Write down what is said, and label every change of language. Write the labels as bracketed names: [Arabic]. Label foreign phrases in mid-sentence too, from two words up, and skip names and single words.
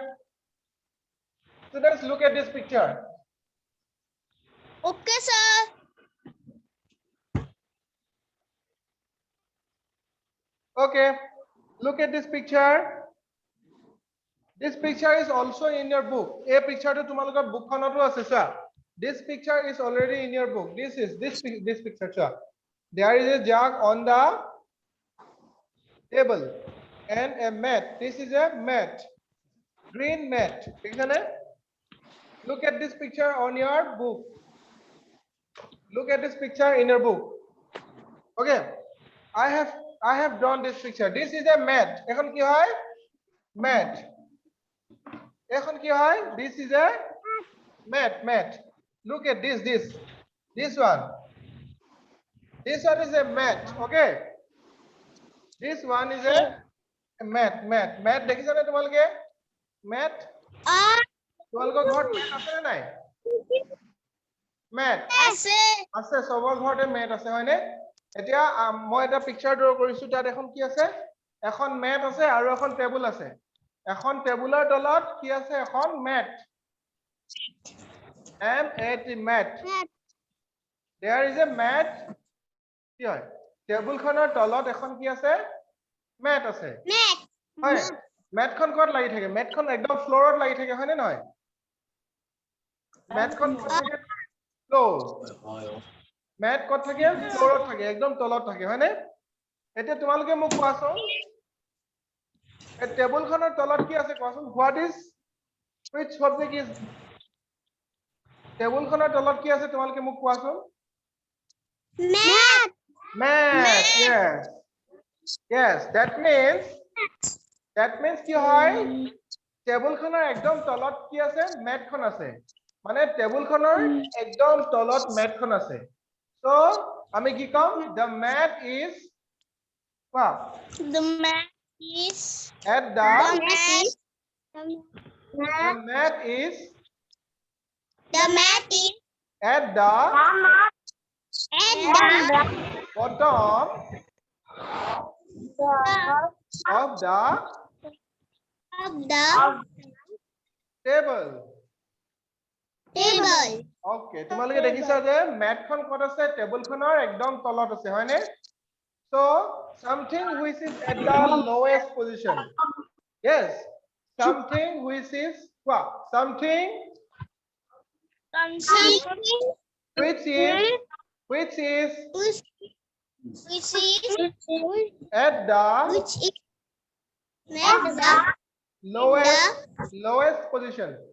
[English] Students, look at this picture. Okay, sir. Okay. Look at this picture. This picture is also in your book. [Assamese] এ পিকচাৰ টো তোমালোকৰ বুক খনতো আছে চা. [English] This picture is already in your book. This picture cha. There is a jug on the table and a mat. This is a mat. Green mat. Look at this picture on your book. Look at this picture in your book. Okay. I have drawn this picture. This is a mat. [Assamese] এখন কি হয়? [English] Mat. [Assamese] এখন কি হয়? [English] This is a mat. Look at this one. This one is a mat. Okay. This one is a mat. [Assamese] Mat দেখিছা নে তোমালোকে? Mat. তোমালোকৰ ঘৰত mat আছে নে নাই? Mat. আছে সবৰ ঘৰতে mat আছে হয়নে? এতিয়া মই এটা [English] picture draw [Assamese] কৰিছো তাত এখন কি আছে? এখন mat আছে আৰু এখন টেবুল আছে। এখন টেবুলৰ তলত কি আছে? এখন mat. mat. [English] There is a mat. [Assamese] কি হয়? টেবুলখনৰ তলত এখন কি আছে? mat আছে। হয়। মেটখন ক'ত লাগি থাকে? মেটখন একদম ফ্লোৰত লাগি থাকে হয়নে নহয়? মেটখন ক'ত থাকে? ফ্লোৰ। মেট ক'ত থাকে? ফ্লোৰত থাকে, একদম তলত থাকে হয়নে? এতিয়া তোমালোকে মোক কোৱাচোন এই টেবুলখনৰ তলত কি আছে কোৱাচোন? [English] Which subject is [Assamese] টেবুলখনৰ তলত কি আছে তোমালোকে মোক কোৱাচোন? [English] Mat. Yes. That means [Assamese] কি হয়? টেবুলখনৰ একদম তলত কি আছে? মেটখন আছে। মানে টেবুলখনৰ একদম তলত মেটখন আছে। So আমি কি কম? [English] The mat is what? The mat is At the mat is at the bottom of the table. [Assamese] Okay, তোমালোকে দেখিছা যে ম্যাটখন ক'ত আছে? টেবুলখনৰ একদম তলত আছে হয়নে? [English] So something which is at the lowest position. Yes, something which is what? Something which is at the lowest position.